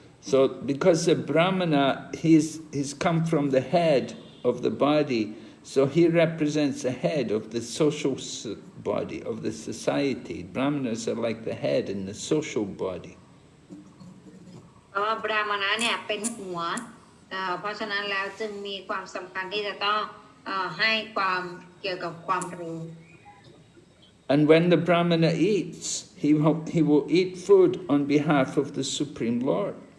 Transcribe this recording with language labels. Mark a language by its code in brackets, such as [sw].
[en] So because the Brahmana, he's come from the head of the body, so he represents the head of the social body, of the society. Brahmanas are like the head in the social body. [th] เพราะว่าบราหมณะเนี่ยเป็นหัวเพราะฉะนั้นแล้วจึงมีความสำคัญที่จะต้องให้ความเกี่ยวกับความรู้ [en] And when the Brahmana eats, he will eat food on behalf of the Supreme Lord.